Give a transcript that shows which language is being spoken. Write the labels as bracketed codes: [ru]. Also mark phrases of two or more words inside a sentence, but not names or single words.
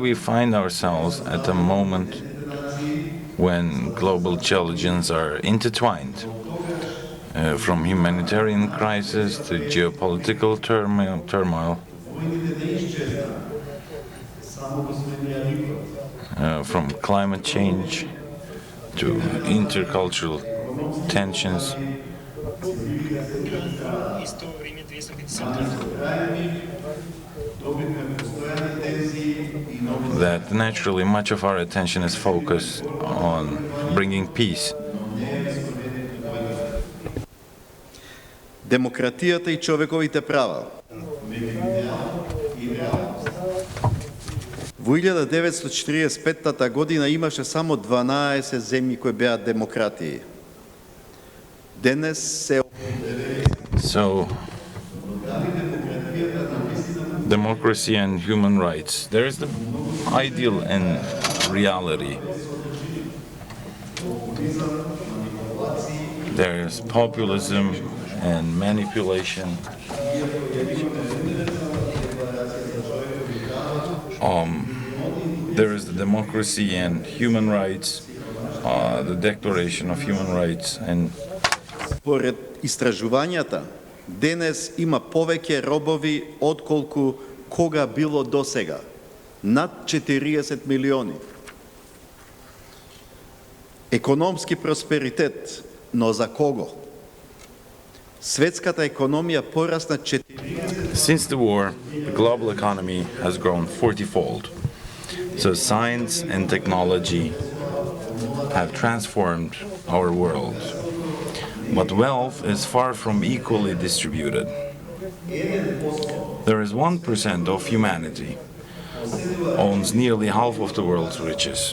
[en] we find ourselves at a moment when global challenges are intertwined, from humanitarian crisis to geopolitical turmoil, from climate change to intercultural tensions. That naturally much of our attention is focused on bringing peace. [mk] Демократијата и човековите права. Во 1945 година имаше само 12 земји кои беа демократии. Денес се [en] Democracy and human rights. There is the ideal and reality. There is populism and manipulation. There is the democracy and human rights, the Declaration of Human Rights, and [mk] Поред истражувањата, денес има повеќе робови отколку кога било досега. Над 40 милиони. Економски просперитет, но за кого? Светската економија порасна 40. [en] Since the war, the global economy has grown 40-fold. So science and technology have transformed our world. But wealth is far from equally distributed. There is 1% of humanity owns nearly half of the world's riches.